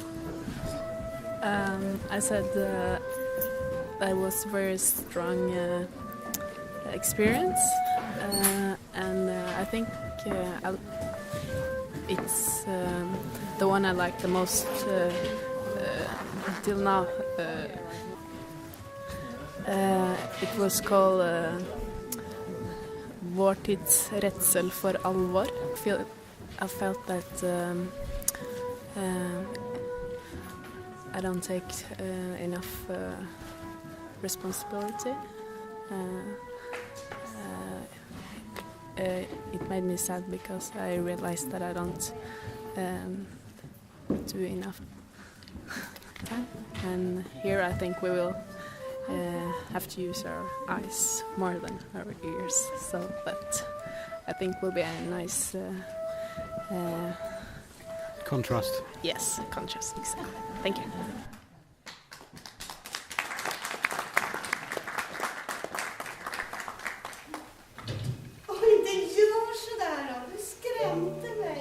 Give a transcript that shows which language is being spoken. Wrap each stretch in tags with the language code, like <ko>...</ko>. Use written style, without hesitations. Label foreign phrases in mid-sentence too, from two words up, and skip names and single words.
<en>I said that was a very strong experience, and I think it's the one I like the most until now. It was called Vår tids redsel for alvor. I felt that I don't take enough responsibility. It made me sad because I realized that I don't do enough time. And here I think we will have to use our eyes more than our ears. So that I think will be a nice contrast. Yes, contrast, exactly. Thank you.</en> <sv>Oj, inte gör sådär då. Du skrämde</sv>